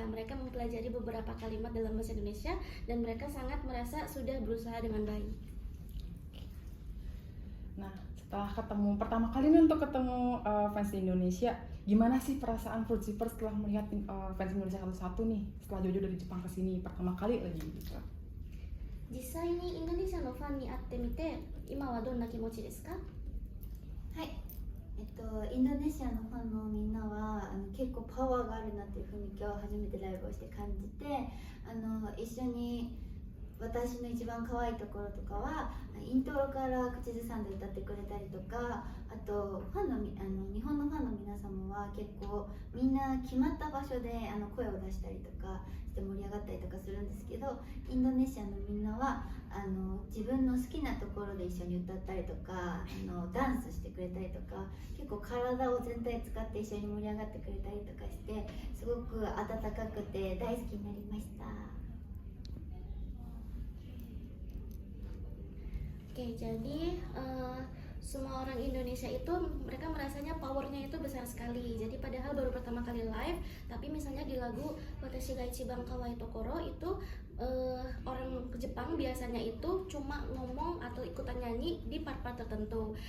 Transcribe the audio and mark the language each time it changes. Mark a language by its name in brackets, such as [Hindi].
[Indonesian] Mereka mempelajari beberapa kalimat dalam bahasa Indonesia dan mereka sangat merasa sudah berusaha dengan baik. Nah, setelah pertama kali nih untuk ketemu fans Indonesia, gimana sih perasaan Fruit Zipper setelah melihat fans Indonesia satu-satu nih setelah jauh-jauh dari Jepang ke sini pertama kali lagi gitu? [Japanese] 実際にインドネシアのファンに会ってみて、今はどんな気持ちですか？はい、インドネシアのファンのみんなは結構パワーがあるなっていうふうに今日初めてライブをして感じて一緒に私の一番可愛いところとかはイントロから口ずさんで歌ってくれたりとかあとファンの日本のファンの皆様は結構みんな決まった場所で声を出したりとかして盛り上がったりとかするんですけどインドネシアのみんなは自分の好きなところで一緒に歌ったりとかダンスしてくれたりとか結構体を全体使って一緒に盛り上がってくれたりとかしてすごく温かくて大好きになりました。 [Indonesian] Oke, jadi semua orang Indonesia itu mereka merasanya powernya itu besar sekali. Jadi padahal baru pertama kali live, tapi misalnya di lagu Watashi ga Ichiban Kawaii Tokoro itu orang Jepang biasanya itu cuma ngomong atau ikutan nyanyi di part-part tertentu.